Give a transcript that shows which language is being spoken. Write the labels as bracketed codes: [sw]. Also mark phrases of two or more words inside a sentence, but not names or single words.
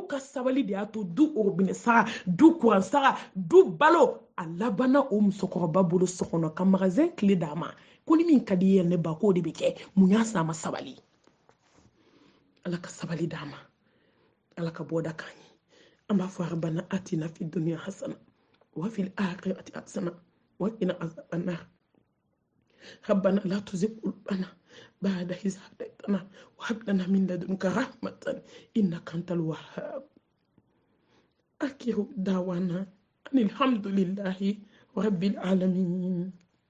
[bm] ka sabali de y'a to du orobinɛ sara du kuran sara du balo a labanna o musokɔrɔba bolo so kɔnɔ ka magasin tile d'a ma ko ni min ka di ye ne ba k'o de bɛ kɛ mun y'a s'a ma sabali ala ka sabali d'a ma ala ka bɔda k'an ye an b'a fɔ [ar] ربنا آتنا في الدنيا حسنة وفي الآخرة حسنة وقنا عذاب النار ربنا لا تزغ قلوبنا بعد إذ هديتنا وهب لنا من لدنك رحمة إنك أنت الوهاب آخر دعوانا أن الحمد لله رب العالمين.